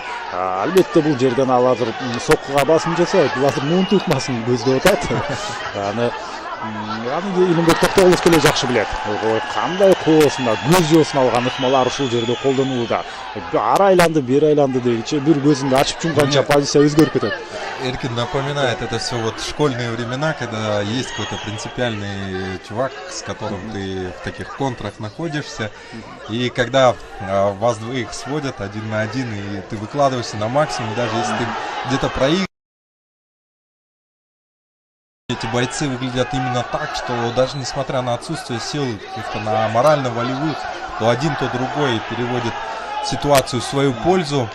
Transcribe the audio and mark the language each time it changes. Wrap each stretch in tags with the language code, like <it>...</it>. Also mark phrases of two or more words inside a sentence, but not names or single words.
<ky>Албетте бул жерден ал азыр соккуга басым жасайт, азыр муунтук ыкмасын көздөп атат. Элимбек Токтогулов деле жакшы билет. Кандай коосунда көз жоосун алган ыкмалар ушул жерде колдонулууда. Ар айланды, бир айланды дегенче бир көзүңдү ачып жумганча позиция өзгөрүп кетет.</ky> <ru>Эркин напоминает это все вот школьные времена, когда есть какой-то принципиальный чувак, с которым ты в таких контрах находишься, и когда вас двоих сводят 1 на 1, и ты выкладываешься на максимум, даже если ты где-то проигрываешь. Эти бойцы выглядят именно так, что даже несмотря на отсутствие сил каких-то на морально-волевых, то один, то другой переводит ситуацию в свою пользу.</ru>